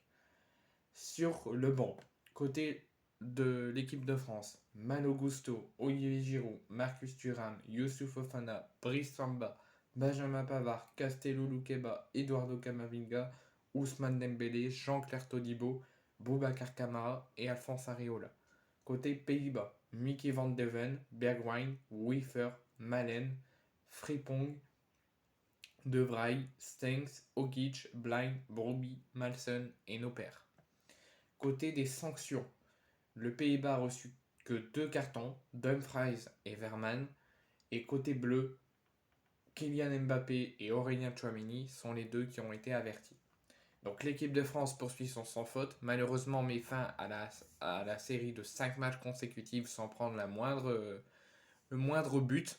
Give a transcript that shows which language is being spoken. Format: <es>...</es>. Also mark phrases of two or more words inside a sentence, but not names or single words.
<fr>Sur le banc, côté de l'équipe de France, Malo Gusto, Olivier Giroud, Marcus Thuram, Youssouf Fofana, Brice Samba, Benjamin Pavard, Castello Luqueba, Eduardo Camavinga, Ousmane Dembélé, Jean-Claire Todibo, Boubacar Kamara et Alphonse Areola. Côté Pays-Bas, Mickey van Deven, Bergwijn, Wiefer, Malen, Frimpong, De Vrij, Stengs, Okic, Blind, Broby, Malson et Noper. Côté des sanctions, le Pays-Bas a reçu que deux cartons, Dumfries et Verman. Et côté bleu, Kylian Mbappé et Aurélien Chouameni sont les deux qui ont été avertis. Donc l'équipe de France poursuit son sans faute, malheureusement met fin à la série de 5 matchs consécutifs sans prendre le moindre but.</fr>